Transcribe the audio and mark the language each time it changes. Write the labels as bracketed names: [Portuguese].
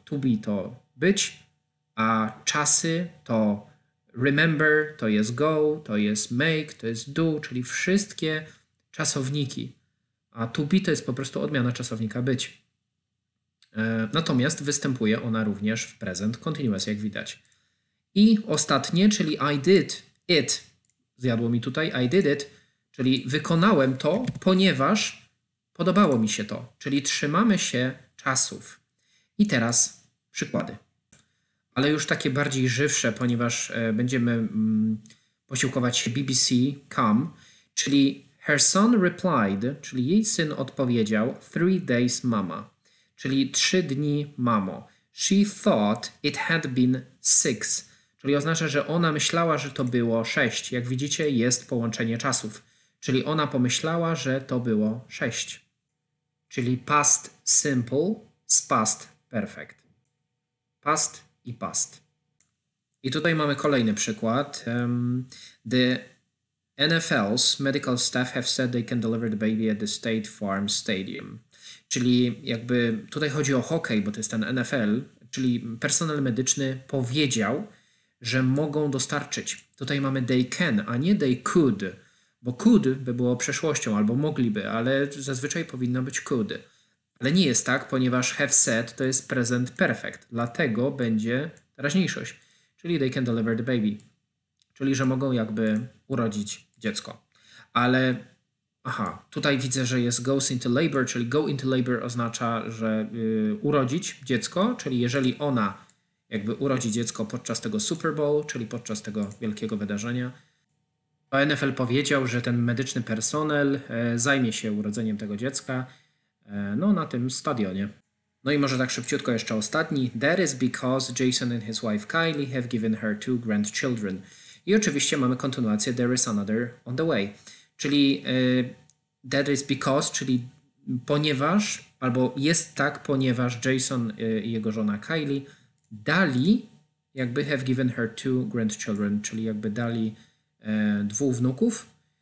[English] To be [Polish] to być, a czasy to remember, to jest go, to jest make, to jest do, czyli wszystkie czasowniki. A to be to jest po prostu odmiana czasownika być. Natomiast występuje ona również w present continuous, jak widać. I ostatnie, czyli [English] I did it. [Polish] Zjadło mi tutaj [English] I did it, [Polish] czyli wykonałem to, ponieważ podobało mi się to. Czyli trzymamy się czasów. I teraz przykłady. Ale już takie bardziej żywsze, ponieważ będziemy posiłkować się BBC.com, czyli [English] her son replied, [Polish] czyli jej syn odpowiedział [English] 3 days mama, [Polish] czyli 3 dni mamo. [English] She thought it had been 6, [Polish] czyli oznacza, że ona myślała, że to było 6. Jak widzicie, jest połączenie czasów, czyli ona pomyślała, że to było 6. Czyli past simple z past perfect. Past i past. I tutaj mamy kolejny przykład. [English] The NFL's medical staff have said they can deliver the baby at the State Farm Stadium. [Polish] Czyli jakby tutaj chodzi o hokej, bo to jest ten NFL, czyli personel medyczny powiedział, że mogą dostarczyć. Tutaj mamy [English] they can, [Polish] a nie [English] they could, [Polish] bo could by było przeszłością albo mogliby, ale zazwyczaj powinno być could. Ale nie jest tak, ponieważ [English] have said [Polish] to jest present perfect, dlatego będzie teraźniejszość, czyli [English] they can deliver the baby, [Polish] czyli że mogą jakby urodzić dziecko. Ale tutaj widzę, że jest [English] goes into labor, [Polish] czyli [English] go into labor [Polish] oznacza, że urodzić dziecko, czyli jeżeli ona jakby urodzi dziecko podczas tego Super Bowl, czyli podczas tego wielkiego wydarzenia, to NFL powiedział, że ten medyczny personel zajmie się urodzeniem tego dziecka na tym stadionie. No i może tak szybciutko jeszcze ostatni. [English] That is because Jason and his wife Kylie have given her 2 grandchildren. [Polish] I oczywiście mamy kontynuację [English] there is another on the way. [Polish] Czyli [English] that is because, [Polish] czyli ponieważ, albo jest tak, ponieważ Jason i jego żona Kylie dali, jakby [English] have given her 2 grandchildren, [Polish] czyli jakby dali 2 wnuków.